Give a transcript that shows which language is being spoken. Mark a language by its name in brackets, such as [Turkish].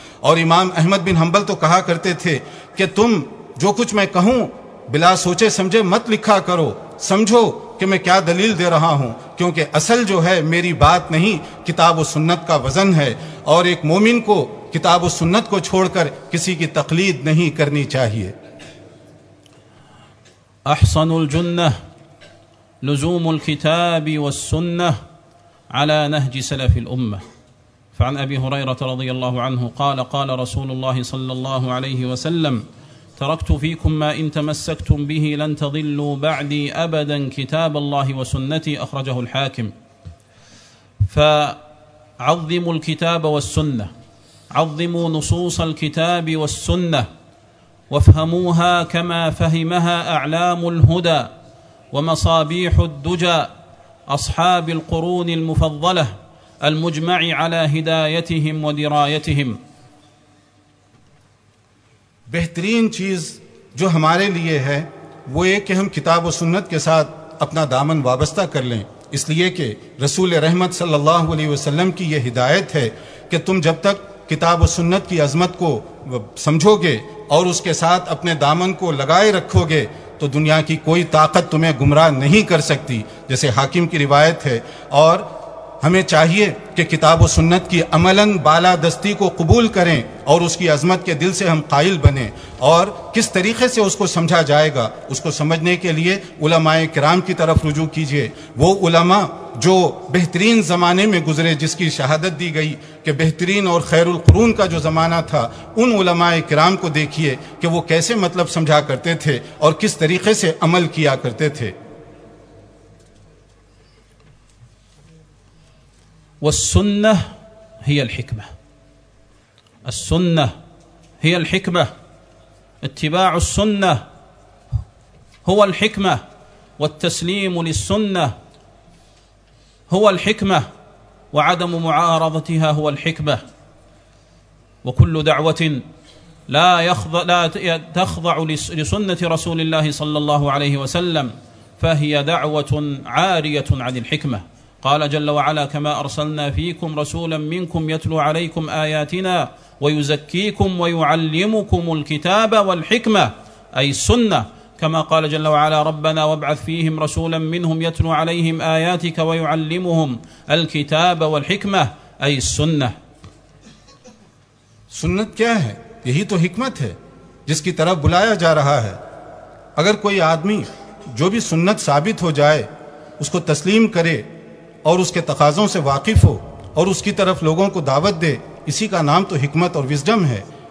[Urdu] اور امام احمد بن حنبل تو کہا کرتے تھے کہ تم جو کچھ میں کہوں بلا سوچے سمجھے مت لکھا کرو, سمجھو کہ میں کیا دلیل دے رہا ہوں, کیونکہ اصل جو ہے میری بات نہیں کتاب و سنت کا وزن ہے, اور ایک مومن کو کتاب و سنت کو چھوڑ کر کسی کی تقلید نہیں کرنی چاہیے. [Arabic] احسن الجنہ لزوم الكتاب والسنہ على نهج سلف الأمة. فعن أبي هريرة رضي الله عنه قال: قال رسول الله صلى الله عليه وسلم: تركت فيكم ما إن تمسكتم به لن تضلوا بعدي أبدا كتاب الله وسنتي. أخرجه الحاكم. فعظموا الكتاب والسنة, عظموا نصوص الكتاب والسنة وافهموها كما فهمها أعلام الهدى ومصابيح الدجى أصحاب القرون المفضلة المجمع على هدايتهم ودرايتهم. [Urdu] بہترین چیز جو ہمارے لیے ہے وہ یہ کہ ہم کتاب و سنت کے ساتھ اپنا دامن وابستہ کر لیں، اس لیے کہ رسول رحمت صلی اللہ علیہ وسلم کی یہ ہدایت ہے کہ تم جب تک کتاب و سنت کی عظمت کو سمجھو گے اور اس کے ساتھ اپنے دامن کو لگائے رکھو گے تو دنیا کی کوئی طاقت تمہیں گمراہ نہیں کر سکتی، جیسے حاکم کی روایت ہے. اور ہمیں چاہیے کہ کتاب و سنت کی عملاً بالا دستی کو قبول کریں اور اس کی عظمت کے دل سے ہم قائل بنیں. اور کس طریقے سے اس کو سمجھا جائے گا، اس کو سمجھنے کے لیے علماء کرام کی طرف رجوع کیجئے. وہ علماء جو بہترین زمانے میں گزرے، جس کی شہادت دی گئی کہ بہترین اور خیر القرون کا جو زمانہ تھا، ان علماء کرام کو دیکھیے کہ وہ کیسے مطلب سمجھا کرتے تھے اور کس طریقے سے عمل کیا کرتے تھے. [Arabic] والسنة هي الحكمة، السنة هي الحكمة، اتباع السنة هو الحكمة، والتسليم للسنة هو الحكمة، وعدم معارضتها هو الحكمة. وكل دعوة لا تخضع لسنة رسول الله صلى الله عليه وسلم فهي دعوة عارية عن الحكمة. قال جل وعلا: كما أرسلنا فيكم رسولا منكم يتلو عليكم آياتنا ويزكيكم ويعلمكم الكتاب والحكمة، أي السنة. كما قال جل وعلا: ربنا وابعث فيهم رسولا منهم يتلو عليهم آياتك ويعلمهم الكتاب والحكمة، أي السنة. [Urdu] سنة کیا ہے؟ یہی تو حکمت ہے جس کی طرف بلایا جا رہا ہے. اگر کوئی آدمی جو بھی سنت ثابت ہو جائے اس کو تسلیم کرے اور اس کے تقاضوں سے واقف ہو اور اس کی طرف لوگوں کو دعوت دے، اسی کا نام تو حکمت اور وزڈم ہے.